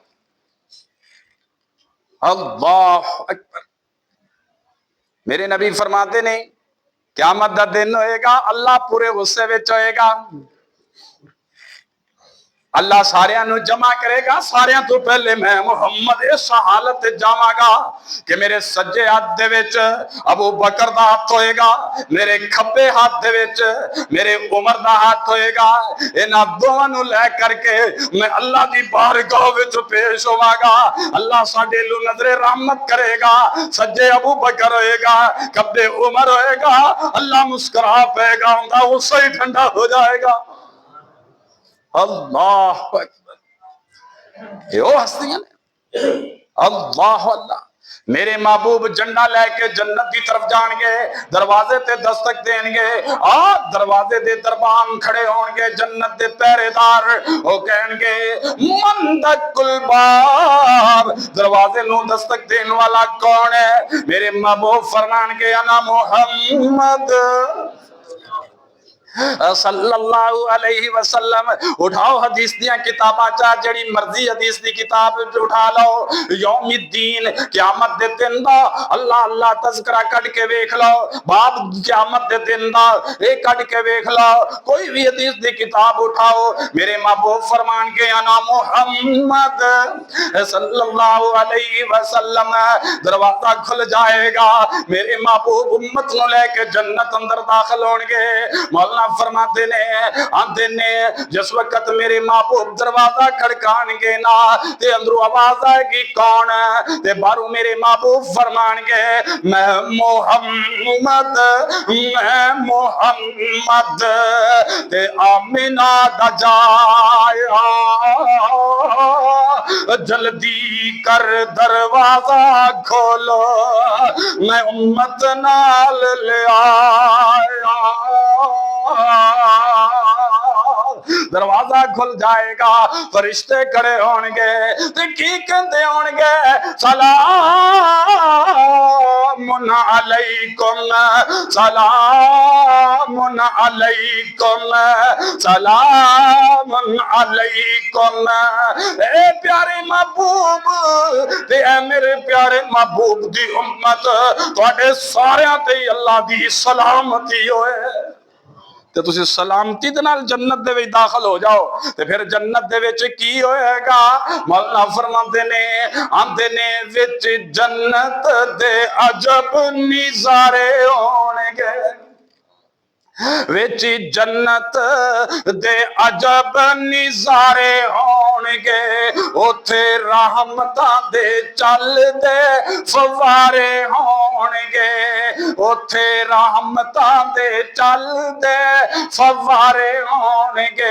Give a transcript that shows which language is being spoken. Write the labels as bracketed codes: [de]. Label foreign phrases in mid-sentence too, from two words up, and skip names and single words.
[ar] اللہ اکبر [pa] میرے نبی فرماتے نے قیامت دا دن ہوئے گا اللہ پورے غصے وچ ہوئے گا اللہ سارے نو جمع کرے گا سارے تو پہلے میں محمد اس حالت جاواں گا کہ میرے سجے ہاتھ دے وچ ابو بکر دا ہاتھ ہوئے گا میرے کھبے ہاتھ دے وچ میرے عمر دا ہاتھ ہوئے گا انہاں دوواں نو لے کر کے میں اللہ دی بارگاہ وچ پیش ہوواں گا اللہ ساڈے لو نظر رحمت کرے گا سجے ابو بکر ہوئے گا کھبے عمر ہوئے گا اللہ مسکرا پے گا اوندا غصہ ہی ٹھنڈا ہو جائے گا [ar] اللہ اکبر [pa] یہ وہ ہستیاں نے اللہ اللہ میرے محبوب جھنڈا لے کے جنت کی طرف جان گے دروازے تے دستک دیں گے دروازے دے دربان کھڑے ہون گے جنت دے پہرے دار وہ کہیں گے [ar] من دق الباب [pa] دروازے نو دستک دین والا کون ہے میرے محبوب فرمان گے [ar] انا محمد صلی اللہ علیہ وسلم. [pa] اٹھاؤ حدیث دیاں کتاباں چاہ جڑی مرضی حدیث دی کتاب اٹھا لو. [ar] یوم الدین [pa] قیامت دے دن دا اللہ اللہ تذکرہ کٹ کے ویکھ لو. باب قیامت دے دن دا اے کٹ کے ویکھ لو. کوئی بھی حدیث دی کتاب اٹھاؤ, میرے محبوب فرمان کے [ar] انا محمد صلی اللہ علیہ وسلم, [pa] دروازہ کھل جائے گا, میرے محبوب امت نو لے کے جنت اندر داخل ہون گے. مولانا فرماتے نے آندے نے جس وقت میرے محبوب دروازہ کھڑکان گے نا تے اندروں آواز آئے گی کون تے باہروں میرے محبوب فرمان گے میں محمد تے آمینہ دا جایا جلدی کر دروازہ کھولو میں امت نال لے آیا. دروازہ کھل جائے گا, فرشتے کھڑے ہون گے تے کی کہندے ہون گے [ar] سلام علیکم سلام علیکم سلام علیکم. [pa] اے پیارے محبوب تے اے میرے پیارے محبوب دی امت تواڈے ساریاں تے اللہ دی سلامتی ہوئے تے تسی سلامتی دے نال جنت دے وچ داخل ہو جاؤ. تے پھر جنت دے وچ کی ہوئے گا؟ مولانا فرماندے نے آندے نے وچ جنت دے عجب نظارے ہون گے, وچ جنت دے عجب نظارے ہون گے, اوتھے رحمتاں دے چل دے فوارے ہون گے, اوتھے رحمتاں دے چل دے فوارے ہون گے.